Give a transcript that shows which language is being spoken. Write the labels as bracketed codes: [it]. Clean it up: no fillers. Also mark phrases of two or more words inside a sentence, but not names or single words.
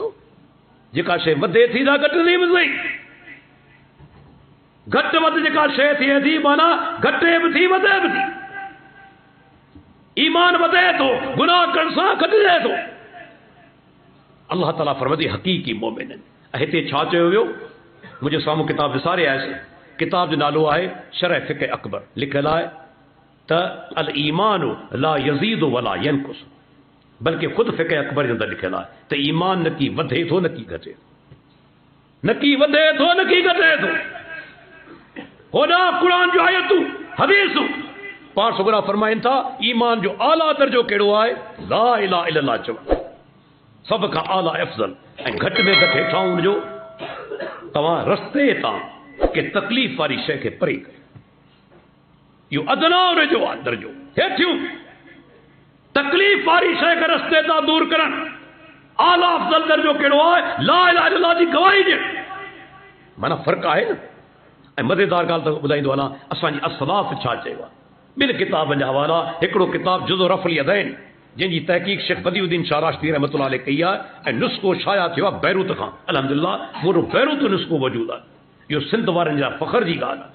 [sd] जेका शइ वधे थी त घटिंदी बि सही घटि वधि जेका शइ थिए थी माना घटे बि थी वधे बि थी। ईमान वधे थो गुनाह करण सां घटिजे थो। अल्लाह ताला फरमाए हक़ीक़ी मोमिन आहिनि। हिते छा चयो वियो मुंहिंजे साम्हूं किताब विसारे आयुसि किताब जो नालो आहे शरह फ़िक़्ह अकबर लिखियलु आहे त [ar] الإيمان لا يزيد ولا ينقص [sd] बल्कि ख़ुदि फ़िक़्ह अकबर जे अंदरि लिखियलु आहे त ईमान न की वधे थो न की घटे। न की वधे थो न की घटे थो। होॾा क़ुरान जो आयतूं हदीसूं पाण सुगरा फरमाइनि था ईमान जो आला दर्जो कहिड़ो आहे, [ar] لا إله إلا الله [sd] चवण सभ खां आला अफ़ज़ल। ऐं घटि में घटि हेठां हुनजो तव्हां रस्ते तां के तकलीफ़ वारी शइ खे परे कयो, इहो अदना हुनजो आहे दर्जो। हेठियूं तकलीफ़ वारी शइ खे रस्ते तां दूर करण आला अफ़ज़ल दर्जो कहिड़ो आहे, [ar] لا إله إلا الله [sd] जी गवाही ॾियण। माना फ़र्क़ु आहे न। ऐं मज़ेदार ॻाल्हि त ॿुधाईंदो हलां असांजी असलाफ़ छा चयो आहे। ॿिनि किताबनि जा हवाला, हिकिड़ो किताब जुज़ो रफ़ल यदैन जंहिंजी तहक़ीक़ शेख बदिउद्दीन शाह राशिदी [ar] رحمة الله عليه [sd] कई आहे ऐं नुस्ख़ो शाया थियो आहे बैरूत खां। अल्हम्दुलिल्लाह पूरो बैरूत नुस्ख़ो मौजूदु आहे। इहो सिंध वारनि जा फ़ख़्र जी ॻाल्हि आहे।